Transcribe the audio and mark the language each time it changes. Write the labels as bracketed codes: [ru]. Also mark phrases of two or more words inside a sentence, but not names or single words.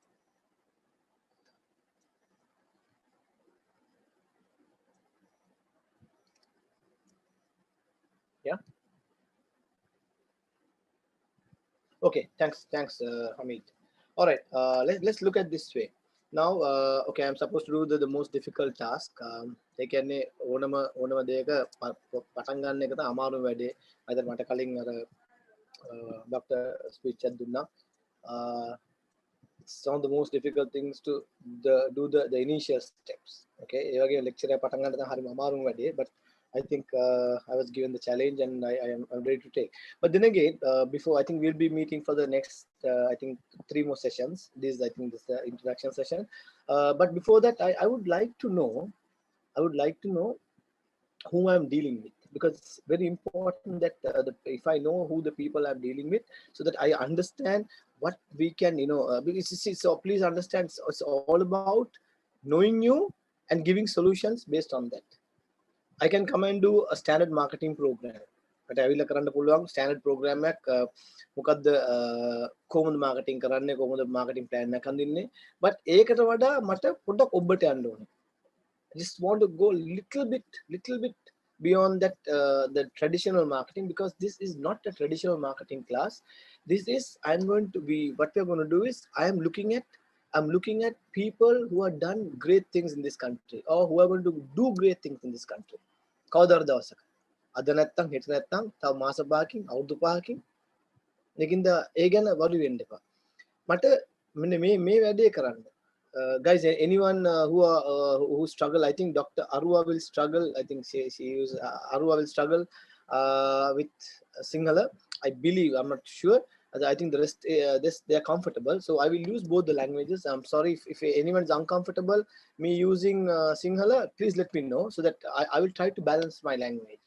[en] Yeah. Okay. Thanks, Hamid. All right. Let's look at this way. Now, okay, I'm supposed to do the most difficult task. [si] ඒ කියන්නේ ඕනම දෙයක පටන් ගන්න එක තමයි අමාරුම වැඩේ. අද මට කලින් අර ડોક્ટર ස්පීච් එකක් දුන්නා. [en] It's one of the most difficult things to do the initial steps. [si] Okay, ඒ වගේ lecture එක පටන් ගන්න තමයි හරිම අමාරුම වැඩේ. [en] But I think I was given the challenge and I'm ready to take. But then again, before I think we'll be meeting for the next I think 3 more sessions. This I think this is the introduction session. But before that, I would like to know who I'm dealing with, because it's very important that if I know who the people I'm dealing with, so that I understand what we can, so please understand, it's all about knowing you and giving solutions based on that. I can come and do a standard marketing program. But I will [si] කරන්න පුළුවන් [en] standard program [si] එකක් මොකද්ද කොහොමද marketing කරන්නේ, කොහොමද [en] marketing plan [si] එකක් හඳින්නේ. But ඒකට වඩා මට පොඩ්ඩක් ඔබට යන්න ඕනේ. [en] I just want to go little bit beyond that the traditional marketing, because this is not a traditional marketing class. This is what we're going to do is I'm looking at people who have done great things in this country, or who are going to do great things in this country. [si] කවදාද දවසක අද නැත්තම් හෙට නැත්තම් තව මාස පහකින් අවුරුදු පහකින් මේකින්ද ඒ ගැන වරු වෙන්න එපා. මට මෙන්න මේ වැඩේ කරන්න. [en] Guys, anyone who struggle, I think Dr. Arwa will struggle. I think Arwa will struggle with Sinhala. I believe, I'm not sure. I think the rest they are comfortable, so I will use both the languages. I'm sorry if anyone is uncomfortable me using Sinhala, please let me know, so that I will try to balance my language.